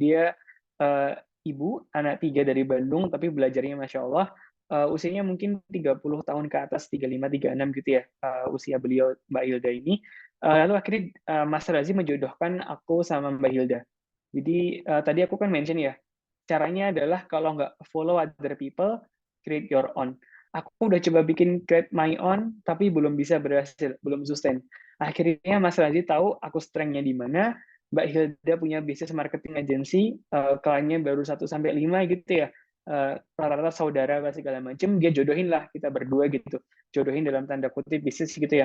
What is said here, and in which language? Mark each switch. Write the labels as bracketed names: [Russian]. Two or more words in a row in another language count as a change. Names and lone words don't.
[Indonesian] Dia ibu, anak 3 dari Bandung, tapi belajarnya [Arabic] ما شاء الله, [Indonesian] usianya mungkin 30 tahun ke atas, 35, 36 gitu ya, usia beliau Mbak Hilda ini. Lalu akhirnya Mas Razi menjodohkan aku sama Mbak Hilda. Jadi tadi aku kan mention ya, caranya adalah kalau nggak [English] follow other people, create your own. [Indonesian] Aku udah coba bikin [English] create my own, [Indonesian] tapi belum bisa berhasil, belum sustain. Akhirnya Mas Razi tahu aku strength-nya di mana, Mbak Hilda punya [English] business marketing agency, [Indonesian] kliennya baru 1-5 gitu ya, rata-rata saudara segala macam, dia jodohin lah kita berdua gitu, jodohin dalam tanda kutip bisnis gitu ya.